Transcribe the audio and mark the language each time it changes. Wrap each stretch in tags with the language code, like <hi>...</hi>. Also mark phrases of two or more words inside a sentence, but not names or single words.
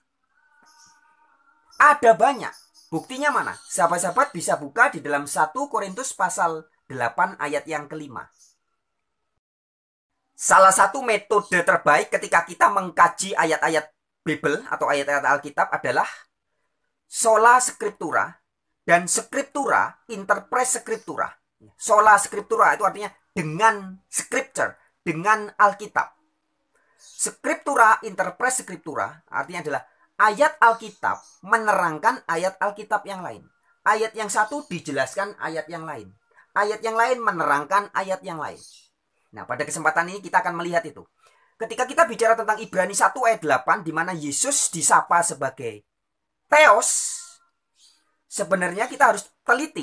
<id>Ada banyak. Buktinya mana? Sahabat-sahabat bisa buka di dalam 1 Korintus pasal 8 ayat yang kelima. Salah satu metode terbaik ketika kita mengkaji ayat-ayat Bible atau ayat-ayat Alkitab adalah</id> <la>sola scriptura</la> <id>dan</id> <la>scriptura interpret scriptura. Sola scriptura</la> <id>itu artinya dengan scripture, dengan Alkitab.</id> <la>Scriptura interpret scriptura</la> <id>artinya adalah ayat Alkitab menerangkan ayat Alkitab yang lain. Ayat yang satu dijelaskan ayat yang lain. Ayat yang lain menerangkan ayat yang lain. Nah, pada kesempatan ini kita akan melihat itu. Ketika kita bicara tentang Ibrani 1 ayat 8, di mana Yesus disapa sebagai Theos, sebenarnya kita harus teliti.</id>